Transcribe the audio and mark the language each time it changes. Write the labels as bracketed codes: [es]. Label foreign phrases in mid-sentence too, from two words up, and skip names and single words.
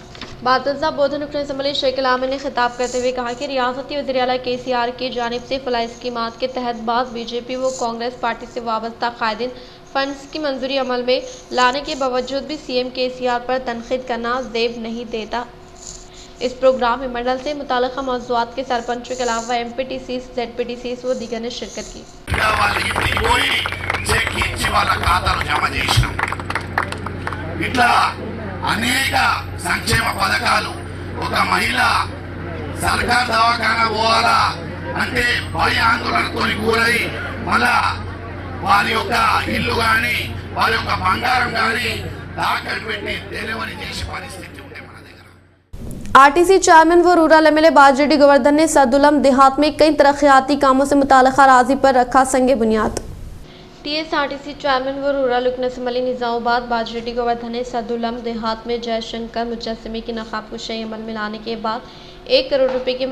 [ur] بعد بودھن رکن اسمبلی شکیل عامر نے خطاب کرتے ہوئے کہا کہ ریاستی وزیر اعلیٰ KCR کی جانب سے فلاحی اسکیمات کے تحت بعض BJP و کانگریس پارٹی سے وابستہ قائدین فنڈز کی منظوری عمل میں لانے کے باوجود بھی CM KCR پر تنقید کرنا زیب نہیں دیتا۔ اس پروگرام میں منڈل سے متعلقہ موضوعات کے سرپنچوں کے علاوہ MPTCs ZPTCs و دیگر نے شرکت کی۔ [te] అనేక సంక్షేమ పథకాలు ఒక మహిళ సర్కార్ దవాఖానా పోవాలా అంటే భయ ఆందోళనతో గురై మళ్ళా వారి యొక్క ఇల్లు కానీ వారి యొక్క బంగారం కానీ తాకట్టు పెట్టి డెలివరీ చేసే పరిస్థితి ఉంటే మన దగ్గర। [ur] RTC چیئرمین و [en] rural MLA [ur] باجوڑی گوردھن نے سدولم دیہات میں کئی ترقیاتی کاموں سے متعلقہ اراضی پر رکھا سنگ بنیاد۔ TSRTC چیئرمین و رورل رکن اسمبلی نظام آباد باجوڑی گوردھن نے سدولم دیہات میں جے شنکر مجسمے کی نقاب کشائی عمل میں لانے کے بعد 1 کروڑ روپے کی